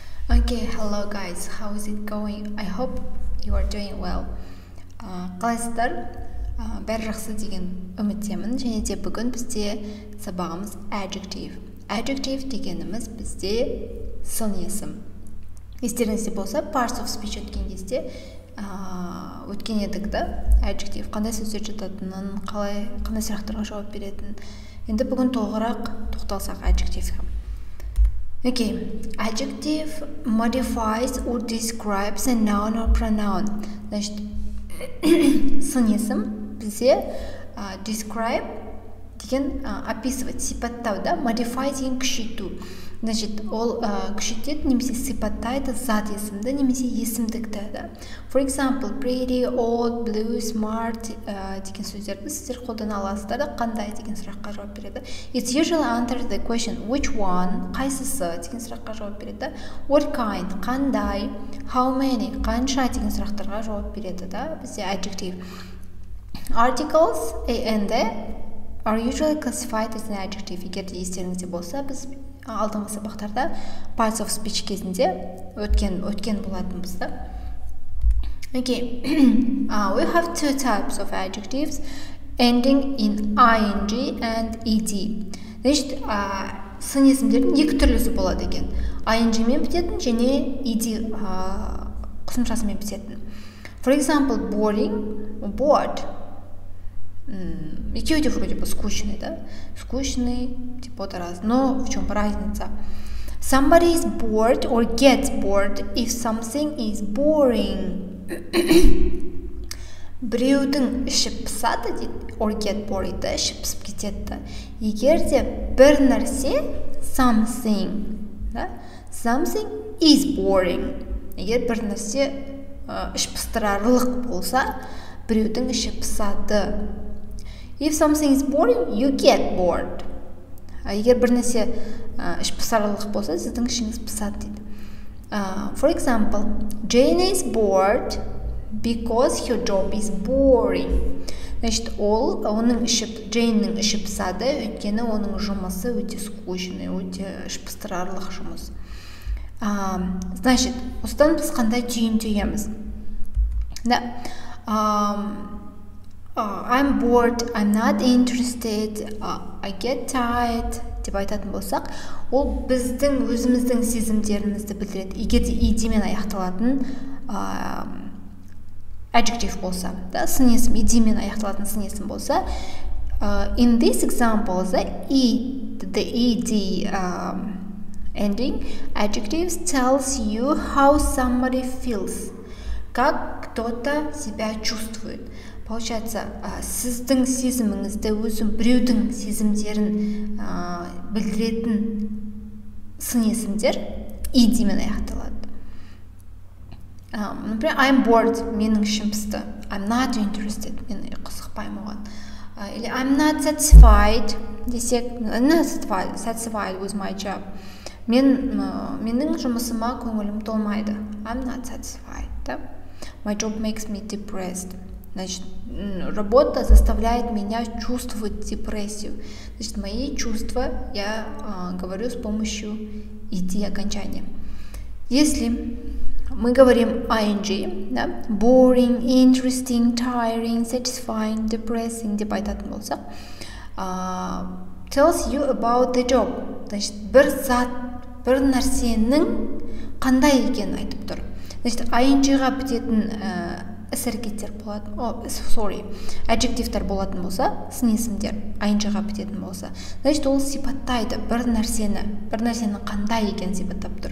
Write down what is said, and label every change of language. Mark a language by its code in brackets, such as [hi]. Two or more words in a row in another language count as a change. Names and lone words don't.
[en] Okay, hello guys, how is it going? I hope you are doing well. [kk] Қалайсыздар? Бәрі жақсы деген үміттемін. Және де бүгін бізде сабағымыз adjective. Adjective дегеніміз бізде сын есім. Естеріңізде болса, [en] parts of speech [kk] өткен кезде өткен едік та, adjective қандай сөздер жататынын, қандай сұрақтарға жауап беретінін. Енді бүгін толығырақ тоқталсақ adjectiveға. [en] Okay, adjective modifies or describes a noun or pronoun. [kk] Значит, сын есім бізде describe деген описывать, сипаттау, да? Modify деген күшейту. Значит, ол күшейтеді немесе сипаттайды зат есімді немесе есімдікті, да? [en] For example, pretty, old, blue, smart [kk] деген сөздерді сіздер қолдана аласыздар да, қандай деген сұраққа жауап береді. [en] It's usually answer the question which one, [kk] қайсысы деген сұраққа жауап береді. [en] What kind, қандай, how many, [kk] қанша деген сұрақтарға жауап береді, да? Бізде adjective. [en] Articles and are usually classified as an adjective. [kk] Егер де естеріңізде болса, біз алдыңғы сабақтарда [en] parts of speech [kk] кезінде өткен болатынбыз да. [en] Okay, we have two types of adjectives ending in ing and ed. [kk] Значит, сын есімдердің екі түрлісі болады екен. ing мен бітетін және ed қосымшасымен бітетін. [en] For example, boring, bored. [kk] Екеуі де [ru] вроде бы скучный, да? Скучный, типа раз. Но в чем разница? [en] Somebody is bored or gets bored if something is boring. [kk] Біреудің іші пысады дейді, [en] or get bored, [kk] да? Іші пысып кетеді. Егер де бір нәрсе something, да? [en] Something is boring. [kk] Егер бір нәрсе іш пыстырарлық болса, біреудің іші пысады. [en] If something is boring, you get bored. [kk] Егер бір нәрсе іш пысарлық болса, сіздің ішіңіз пысады дейді. [en] For example, Jane is bored because her job is boring. [kk] Значит, Джейннің іші пысады, өйткені оның жұмысы өте скучный, өте іш пыстырарлық жұмыс. Значит, осыдан біз қандай түйін түйеміз? Да. [en] I'm bored, I'm not interested, I get tired [kk] деп айтатын болсақ, ол біздің өзіміздің сезімдерімізді білдіреді. Егер де ed-мен аяқталатын adjective болса, да, сын есім, ed-мен аяқталатын сын есім болса, [en] in this example, the ed ending adjectives tells you how somebody feels, [ru] как кто-то себя чувствует. Получается, [kk] сіздің сезіміңізді өзім біреудің сезімдерін білдіретін сын есімдер ed-мен аяқталады. Например, [en] I'm bored, [kk] менің ішім пысты. [en] I'm not interested, [kk] мен қызықпаймын оған. [en] Или I'm not satisfied десек, satisfied with my job. [kk] Менің жұмысыма көңілім толмайды. [en] I'm not satisfied, да? My job makes me depressed. [ru] Значит, работа заставляет меня чувствовать депрессию. Значит, мои чувства я говорю с помощью ed окончания. Если мы говорим ing, да, [en] boring, interesting, tiring, satisfying, depressing [kk] деп айтатын болсақ, [en] tells you about the job. [kk] Значит, бір нәрсенің қандай екенін айтып тұр. Значит, ing-ға бітетін іс-әрекеттер болатын, adjectivetер болатын болса, сын есімдер ing-ға бітетін болса, значит, ол сипаттайды бір нәрсенің қандай екенін сипаттап тұр.